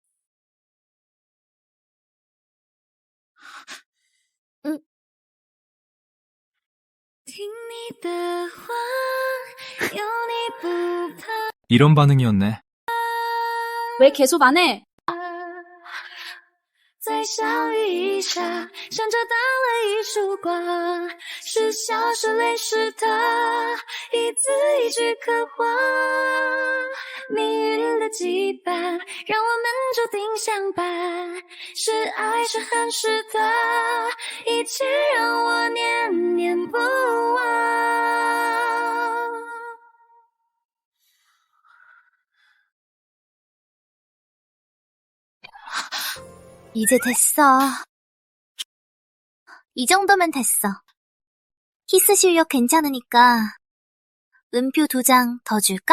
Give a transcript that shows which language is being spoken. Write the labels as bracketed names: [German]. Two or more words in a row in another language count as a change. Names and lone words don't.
[Korean] 이런 반응이었네. 왜 계속 안 해? [Chinese] 在相遇一刹，像着到了一束光，是笑是泪是他，一字一句刻画，命运的羁绊，让我们注定相伴，是爱是恨是他，一切让我念念不忘。 [Korean] 이제 됐어. 이 정도면 됐어. 키스 실력 괜찮으니까 음표 2장 더 줄까?